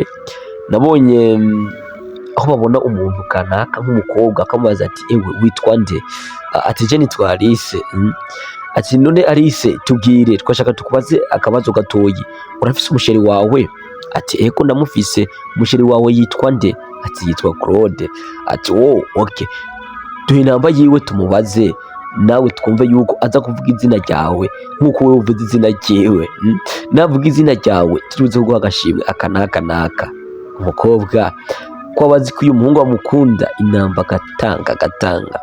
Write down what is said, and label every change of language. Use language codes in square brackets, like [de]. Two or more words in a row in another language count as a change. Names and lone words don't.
[rn] Nabonye aho babona umuntu kanaka nk'umukobwa akamubaza ati ewe witwa nde? Ati je nitwa Alice. Ati none Alice tubwire, twashaka tukubaze akabazo gatoyi, urafise umusheri wawe? Ati eko ndamufise. Umusheri wawe yitwa nde? Ati yitwa Claude. Ati [en] oh okay, [rn] duhe inamba yiwe tumubaze, nawe twumve yuko aza kuvuga izina ryawe nk'uko wowe uvuze izina ryiwe. Navuga izina ryawe turuze kuguha agashimwe aka n'aka n'aka. Umukobwa ko abazi ko uyu muhungu amukunda, inamba agatanga.